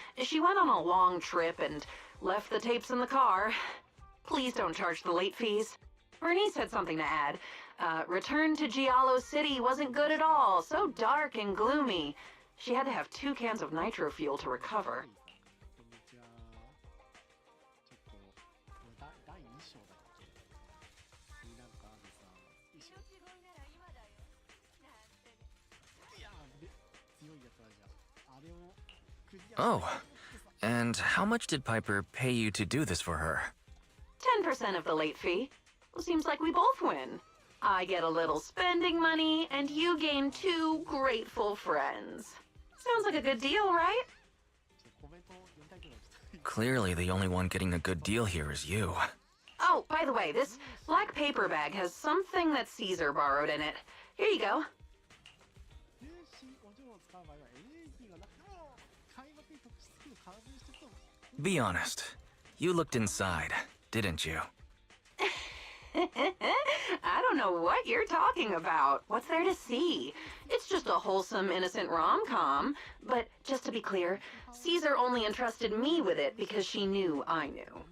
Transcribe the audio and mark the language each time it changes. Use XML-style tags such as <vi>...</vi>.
<en>She went on a long trip and left the tapes in the car. Please don't charge the late fees. Bernice had something to add. Return to Giallo City wasn't good at all, so dark and gloomy. She had to have 2 cans of nitro fuel to recover.</en> <ja>こんにちは。ちょっと、これ第2章だっけになんかあるさ、衣装。いやー、で、強いやつあるじゃん。あれをクリアして</ja> <en>Oh, and how much did Piper pay you to do this for her? 10% of the late fee. Well, seems like we both win. I get a little spending money, and you gain 2 grateful friends. Sounds like a good deal, right?</en> <ja>ちょっとコメント読みたいけど、ちょっと</ja> <en>Clearly, the only one getting a good deal here is you. Oh, by the way, this black paper bag has something that Caesar borrowed in it. Here you go.</en> <ja>粒子お嬢を使う場合はエネルギーがなくても開幕に特殊スキルを完成してと</ja> <en>Be honest. You looked inside, didn't you? I don't know what you're talking about. What's there to see? It's just a wholesome, innocent rom-com. But just to be clear, Caesar only entrusted me with it because she knew I knew.</en>